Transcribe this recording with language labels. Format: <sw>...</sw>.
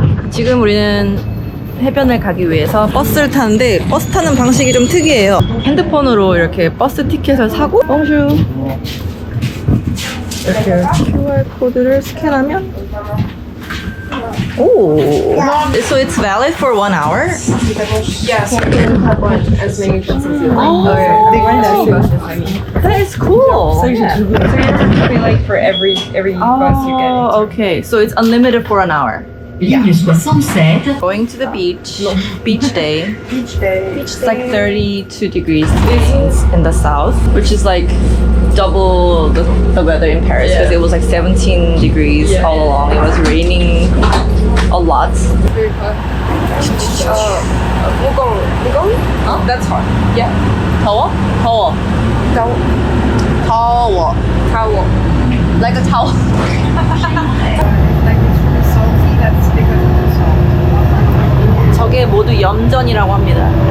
<ko>지금 우리는 해변을 가기 위해서 버스를 타는데 버스 타는 방식이 좀 특이해요. 핸드폰으로 이렇게 버스 티켓을 사고 bonjour 이렇게 QR 코드를 스캔하면 오.</ko> <en>So it's valid for 1 hour? Yes, you can have one as many trips as you like. That is cool. So you have to pay like for every bus you get into. Okay. So it's unlimited for an hour.</en> <fr>Ligne 67.</fr> <en>Going to the beach. Beach day. Each day. It's like 32 degrees in the south, which is like double the weather in Paris because it was like 17 degrees all along. It was raining a lot. Very fun. That's hard. Yeah.</en> <ko>더워? 더워. 더워.</ko> <en>Towel. Like a towel. Like it's really salty. That's because of the salt.</en> <ko>저게 모두 염전이라고 합니다.</ko>